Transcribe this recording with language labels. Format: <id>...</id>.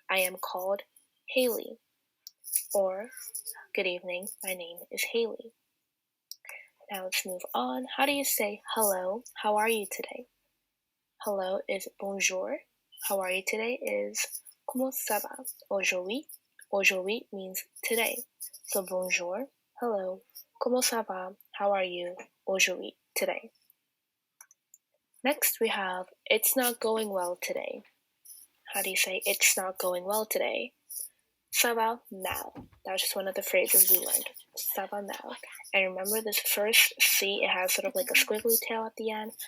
<en>I am called Haley. Or, good evening, my name is Haley. Now let's move on. How do you say hello? How are you today? Hello is</en> <fr>bonjour.</fr> <en>How are you today is</en> <fr>comment ça va? Aujourd'hui. Aujourd'hui</fr> <en>means today.</en> <fr>So bonjour, hello, comment ça va?</fr> <en>How are you aujourd'hui, today? Next we have, it's not going well today. How do you say it's not going well today?</en> <fr>Ça va mal.</fr> <en>That was just one of the phrases we learned.</en> <fr>Ça va mal.</fr> <en>And remember this first C, it has sort of like a squiggly tail at the end.</en>